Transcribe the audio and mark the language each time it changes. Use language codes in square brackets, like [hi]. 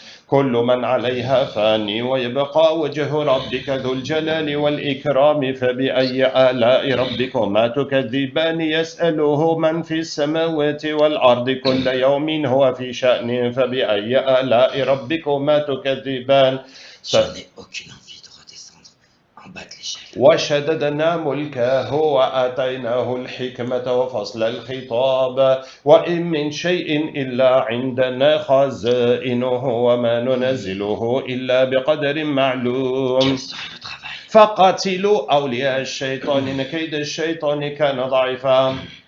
[ar] كل من عليها فاني ويبقى وجه ربك ذو الجلال والإكرام فبأي آلاء ربكما تكذبان يسأله من في السماوات والأرض كل يوم هو في شأن فبأي آلاء ربكما تكذبان [fr] Je n'ai aucune envie de redescendre en bas de l'échelle. [ar] وشددنا ملكه وآتيناه الحكمة وفصل الخطاب وإن من شيء إلا عندنا خزائنه وما ننزله إلا بقدر معلوم [fr] Quel serait le travail? [ar] فقاتلوا أولياء الشيطان إن كيد الشيطان كان ضعيفا